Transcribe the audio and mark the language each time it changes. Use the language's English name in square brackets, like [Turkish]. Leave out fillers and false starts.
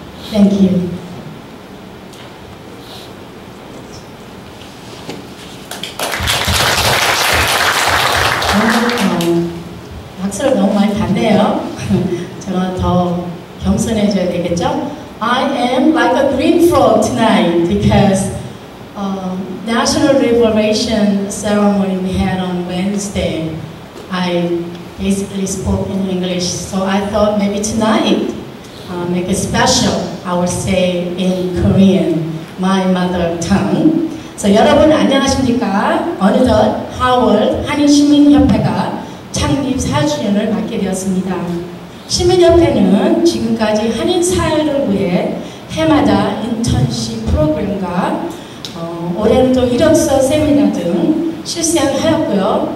[English] Thank you. [Korean] 박수를 너무 많이 받네요. 저는 더 겸손해져야 되겠죠? [English] I am like a green frog tonight because National Liberation ceremony we had on Wednesday. I basically spoke in English, so I thought maybe tonight make it special. I would say in Korean, my mother tongue. [Korean] So 여러분 안녕하십니까? 어느덧 하워드 한인시민협회가 창립 4주년을 맞게 되었습니다. 시민협회는 지금까지 한인 사회를 위해 해마다 인턴십 프로그램과 올해는 또 이력서 세미나 등 실시하였고요.